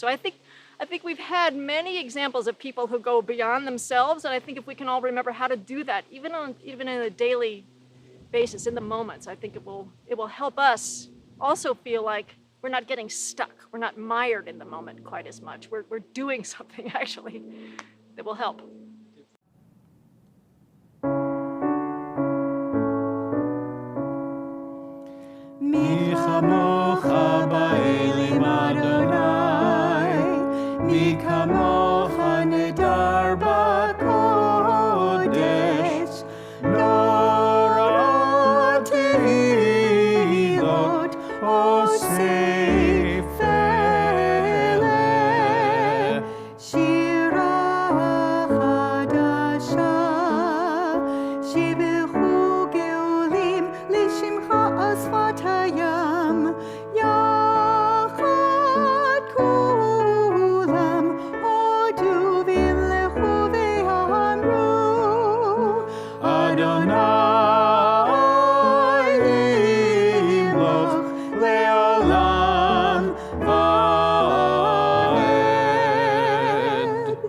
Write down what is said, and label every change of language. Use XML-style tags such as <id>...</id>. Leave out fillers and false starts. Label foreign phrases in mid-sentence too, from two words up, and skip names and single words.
<en>So I think we've had many examples of people who go beyond themselves, and I think if we can all remember how to do that, even in a daily basis, in the moments, I think it will help us also feel like we're not getting stuck. We're not mired in the moment quite as much. We're doing something actually that will help.</en> <he>מי כמכה באלם ה' מי כמכה נאדר בקדש נורא תהלת עשה פלא שירה חדשה שבחו גאולים לשמך על שפת הים, יחד כלם הודו והמליכו ואמרו ה' ימלך לעולם ועד.</he>